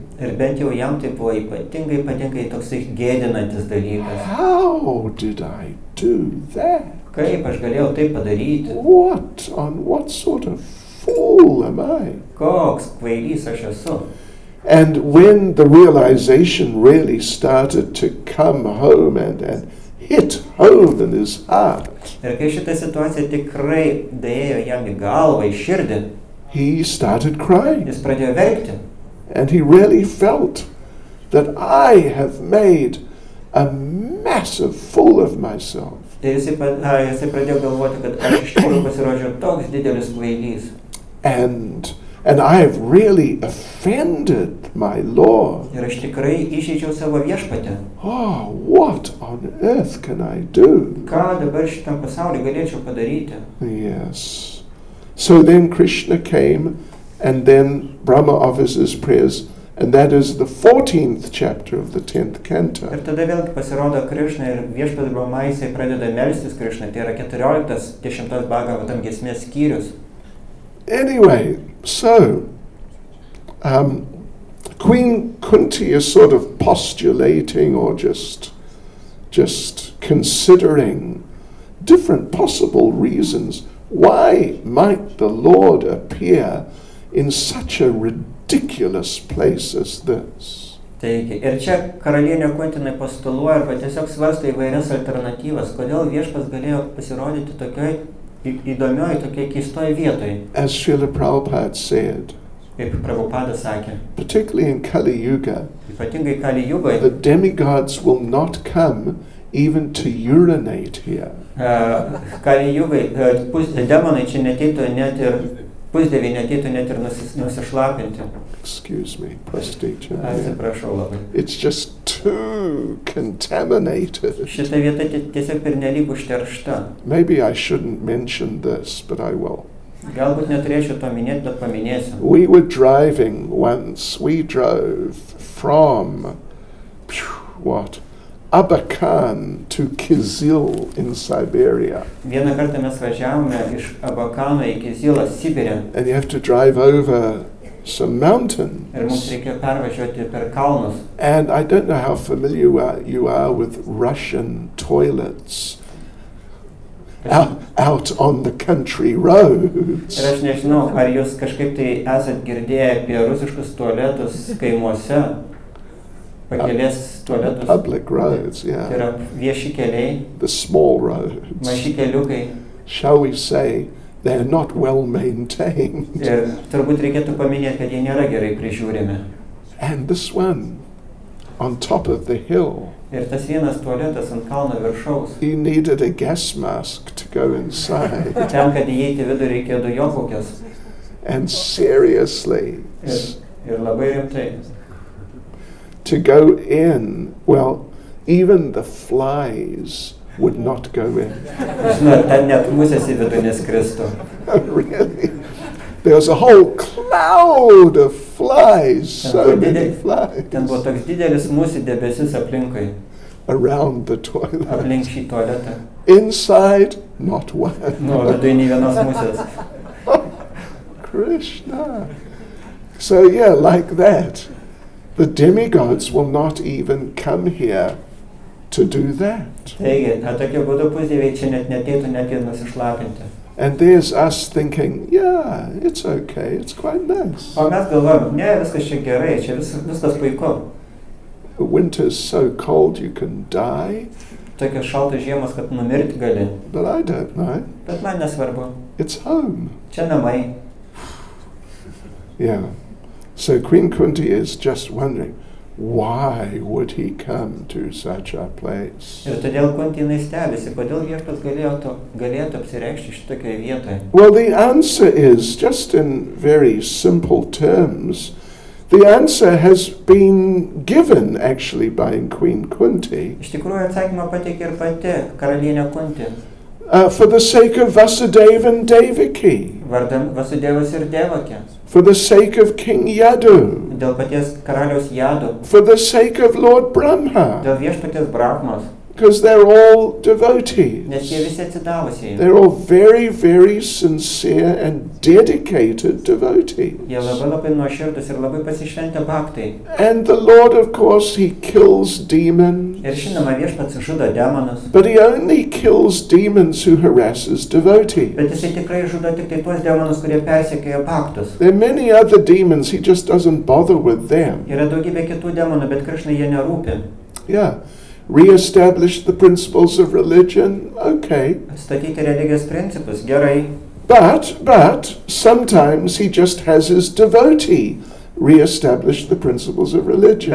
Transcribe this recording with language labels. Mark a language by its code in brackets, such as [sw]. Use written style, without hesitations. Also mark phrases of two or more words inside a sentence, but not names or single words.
[lt] Ir bent jau jam tai buvo ypatingai toksai gėdinantis dalykas. [en] How did I do that? [lt] Kaip aš galėjau tai padaryti? [en] What sort of fool am I? [lt] Koks kvailys aš esu? [en] And when the realization really started to come home and hit home in his heart, [lt] Ir kai šitą situaciją tikrai dėjo jam į galvą, į širdį, [en] he started crying. [lt] jis pradėjo verkti. [en] And he really felt that I have made a massive fool of myself. [lt] Ir jisai pradėjo galvoti, kad aš iš tikrųjų pasirodžiau toks didelis kvailys. [en] And I've really offended my Lord. [lt] Ir aš tikrai įžeidžiau savo viešpatę. [en] Oh, what on earth can I do? [lt] Ką dabar šitam pasauliu galėčiau padaryti? [en] Yes. So then Krishna came, and then Brahma offers his prayers, and that is the 14th chapter of the 10th canto. [lt] Ir tada vėlgi pasirodo Krišna ir viešpats Brahma jisai pradeda melstis Krišna. Tai yra 14-10 Bhagavatam giesmės skyrius. [en] Anyway, so Queen Kunti is sort of postulating or just considering different possible reasons why might the Lord appear in such a ridiculous place as this. [lt] Taigi, ir čia karalienė Kuntinai postuluoja arba tiesiog svarsto įvairias alternatyvas, kodėl viešpats galėjo pasirodyti tokioj įdomioj, tokioj keistoj vietoj. [en] As Srila Prabhupada said, [lt] Kaip Prabhupada sakė, [en] particularly in Kali Yuga, [lt] ypatingai Kali Jugoje, [en] the demigods will not come even to urinate here. [lt] Kali Jugoje demonai čia neteitų net ir pusdieviai neteitų net ir nusišlapinti. [en] Excuse me, prostitute. [lt] Atsiprašau labai. [en] It's just too contaminated. [lt] Šita vieta tiesiog pernelyg užteršta. [en] Maybe I shouldn't mention this, but I will. [lt] Galbūt neturėčiau to minėti, bet paminėsiu. [en] We were driving once. We drove from Abakan to Kyzyl in Siberia. [lt] Vieną kartą mes važiavome iš Abakano į Kyzylą, Sibirę. [en] And you have to drive over some mountains. [lt] Ir mums reikėjo pervažiuoti per kalnus. [en] And I don't know how familiar you are with Russian toilets out on the country roads. [lt] Ir aš nežinau, ar jūs kažkaip tai esat girdėję apie rusiškus tualetus kaimuose, pakelės tualetus. [en] Public roads, yeah. [lt] Tai yra vieši keliai, [en] The small roads. [lt] maži keliukai. [en] Shall we say they're not well maintained? [lt] Ir turbūt reikėtų paminėti, kad jie nėra gerai prižiūrimi. [en] And this one on top of the hill, [lt] Ir tas vienas tualetas ant kalno viršaus. [en] he needed a gas mask to go inside. [lt] Ten, kad įeiti vidų reikėjo dujopūkės. [en] And seriously, [lt] Ir labai rimtai. [en] to go in, well, even the flies would not go in. [lt] Žinot, ten net musės į vidų neskristų. [en] Really? There was a whole cloud of flies, so many flies, [lt] Ten buvo toks didelis musių debesis aplinkui, [en] around the toilet. [lt] aplink šį tualetą. [en] Inside, not one. [lt] Nu, viduje nei vienos musės. [en] Krishna. So yeah, like that. The demigods will not even come here to do that. [lt] Taigi, tokiu būdu pusdieviai čia net neteitų net ir nusišlapinti. [en] And there's us thinking, yeah, it's okay, it's quite nice. [lt] O mes galvojame, ne, viskas čia gerai, čia viskas puiku. [en] The winter's so cold you can die, [lt] Tokios šaltos žiemos, kad numirti gali. [en] but I don't know. [lt] Bet man nesvarbu. [en] It's home. [lt] Čia namai. [en] Yeah. So Queen Kunti is just wondering, why would he come to such a place? [lt] Ir todėl Kuntinai stebisi, kodėl viešpats galėtų apsireikšti šitokioje vietoje. [en] Well, the answer is, just in very simple terms, the answer has been given actually by Queen Kunti. [lt] Iš tikrųjų atsakymą pateikė ir pati karalienė Kunti. [en] For the sake of Vasudeva and Devaki, [lt] Vardan Vasudevas ir Devakė. [en] for the sake of King Yadu, [lt] Dėl paties karaliaus Jado. [en] for the sake of Lord Brahma, [lt] Dėl viešpaties Brahmos. [en] because they're all devotees. [lt] Nes jie visi atsidavusiai. [en] They're all very, very sincere and dedicated devotees. [lt] Jie labai nuoširdus ir labai pasišventę bhaktai. [en] And the Lord, of course, he kills demons, [lt] Ir žinoma, viešpats žudo demonus. [en] but he only kills demons who harasses devotees. [lt] Bet jisai tikrai žudo tik tai tuos demonus, kurie persekioja bhaktus. [en] There are many other demons, he just doesn't bother with them. [lt] Yra daugybė kitų demonų, bet Krišnai jie nerūpi. [en] Yeah. re-establish the principles of religion, okay. [lt] Atstatyti religijos principus, gerai. [en] But sometimes he just has his devotee re-establish the principles of religion.